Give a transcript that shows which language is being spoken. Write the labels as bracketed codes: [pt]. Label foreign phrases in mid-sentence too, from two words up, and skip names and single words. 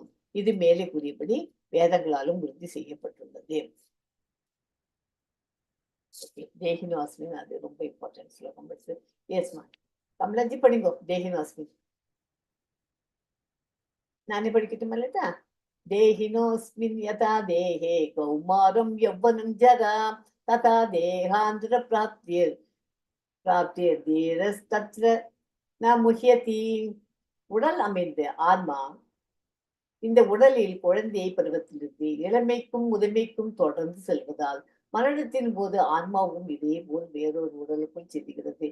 [ta] இது மேலே கூறியபடி வேதங்களாலும் உறுதி செய்யப்பட்டுள்ளது. தேஹினோஸ்மின் அது ரொம்ப இம்பார்ட்டன்ட் ஸ்லோகம். எஸ்மா கமலாஜி படிங்கோ. தேஹினோஸ்மின் நானே படிக்கட்டும் இல்லட்டா? [sa] देहिनोऽस्मिन् यथा देहे कौमारं यौवनं जरा तथा देहान्तर प्राप्तिर् धीरस्तत्र न मुह्यति. [ta] உடல் அமைந்த ஆன்மா இந்த உடலில் குழந்தையை பருவத்திலிருந்து இளமைக்கும் முதுமைக்கும் தொடர்ந்து செல்வதால் மரணத்தின் போது ஆன்மாவும் இதே போல் வேறொரு உடலுக்குள் செல்கிறது.